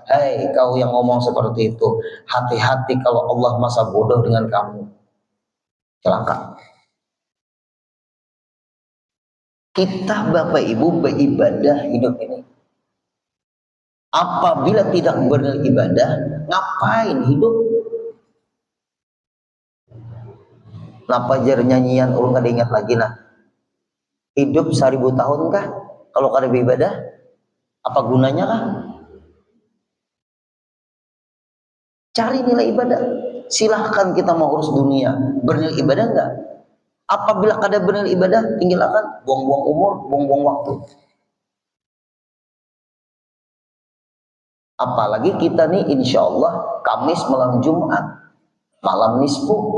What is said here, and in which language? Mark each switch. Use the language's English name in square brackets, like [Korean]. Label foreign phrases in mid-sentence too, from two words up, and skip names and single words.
[Indonesian] Hei kau yang ngomong seperti itu, hati-hati kalau Allah masa bodoh dengan kamu, celaka. Kita Bapak Ibu beribadah hidup ini. Apabila tidak beribadah, ngapain hidup? [Banjar] Napa jar nyanyian ulun kada ingat lagi nah. Hidup 1000 tahun kah? Kalau kada beribadah, apa gunanya kah? [Indonesian] Cari nilai ibadah. Silahkan kita mau urus dunia, bernilai ibadah enggak? [Banjar] Apabila kada bernilai ibadah, tinggalkan, buang-buang umur, buang-buang waktu. [Indonesian] Apalagi kita nih [Arabic] إن شاء الله [Indonesian] Kamis malam Jumat, malam nisfu.